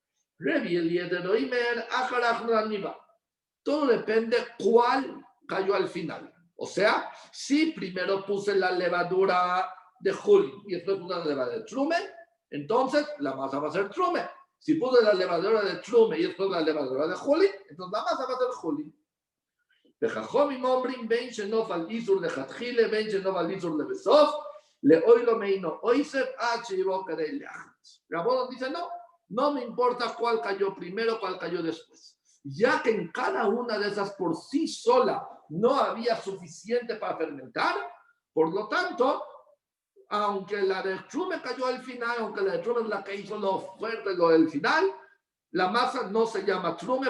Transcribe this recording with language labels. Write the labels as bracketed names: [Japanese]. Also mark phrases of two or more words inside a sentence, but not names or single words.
[Spanish] Todo depende cuál cayó al final. O sea, si primero puse la levadura de juli y después puse la levadura de trume, entonces la masa va a ser trume. Si puse la levadura de trume y después la levadura de juli, entonces la masa va a ser juli. [Hebrew] וחכמים אומרים בין שנופל איסור לכתחילה בין שנופל איסור לבסוף לאוילו אינו אוסר עד שיבוא כדי להחץ. [Spanish] Rabón dice no me importa cuál cayó primero, cuál cayó después, ya que en cada una de esas por sí sola no había suficiente para fermentar, por lo tanto, aunque la de trume cayó al final, aunque la de trume es la que hizo lo fuerte, lo del final, la masa no se llama trume.